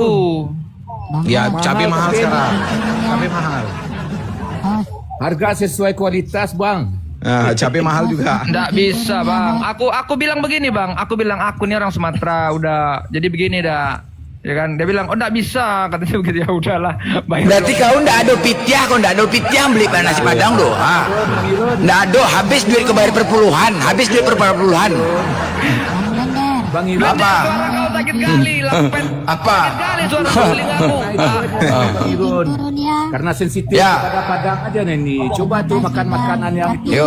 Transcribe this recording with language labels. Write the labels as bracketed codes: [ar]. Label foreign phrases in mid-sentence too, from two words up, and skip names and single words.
[id] Ya cabai mahal sekarang. Cabai mahal. Harga sesuai kualitas, Bang. Nah, cabai mahal juga. Nggak bisa bang. Aku bilang begini bang. Aku bilang aku nih orang Sumatera udah. Jadi begini dah. Ya kan? Dia bilang, oh nggak bisa. Katanya begitu, ya udahlah. [min] Berarti kau ndak ada pitiah, kau ndak ada pitiah beli nasi padang doh. [id] Ndak ada, habis duit kebayar perpuluhan, habis duit perpuluhan. Bang Iron. Apa? Kau sakit kali, lapet. Apa? Sakit kali suara telingamu. Bang Iron. Turun ya. Karena sensitif Ya. pada Padang aja nih. Coba tuh makan makanan yang itu. Yuk.